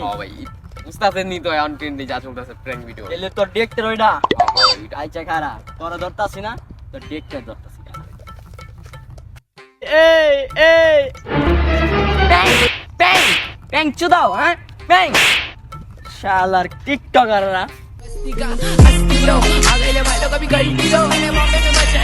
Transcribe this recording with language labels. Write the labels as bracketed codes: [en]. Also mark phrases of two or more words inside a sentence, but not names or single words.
[bn] ও ভাই, বুঝতাছেন নি তো [en] on trende [bn] যা চলতেছে [en] prank video. [bn] এলে তোর ডিরেক্টর ওইটা আচ্ছা খারা তোরা ধরতাছি না, তোর ডিরেক্টর ধরতাছি। এই এই প্যাং প্যাং প্যাং চুদাও, হ্যাঁ প্যাং শালার টিকটকাররা। [es] Astilo, hágale más lo que pica el tiro, en el momento